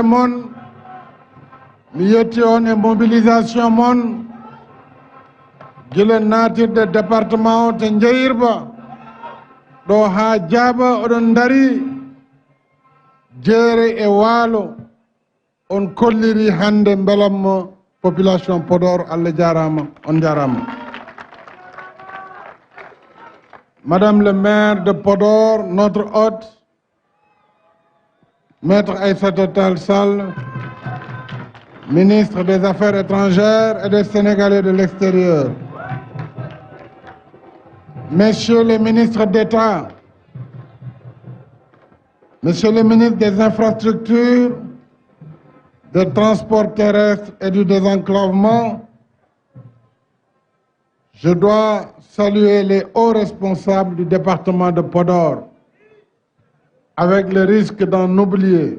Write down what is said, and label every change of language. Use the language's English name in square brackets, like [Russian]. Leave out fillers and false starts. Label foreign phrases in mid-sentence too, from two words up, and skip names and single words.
[Fula] mon mi yetti on e mobilisation mon gila natirde département o to Jeyirba ɗo ha Diaba oɗon dari jeere e waalo on kolliri hande belammo population Podor Allah jarama on jarama. [French] Madame le maire de Podor, notre hôte, Maître Aïssata Tall Sall, ministre des Affaires étrangères et des Sénégalais de l'extérieur, Messieurs les ministres d'État, Monsieur le ministre des Infrastructures, des Transports terrestres et du désenclavement, je dois saluer les hauts responsables du département de Podor, avec le risque d'en oublier.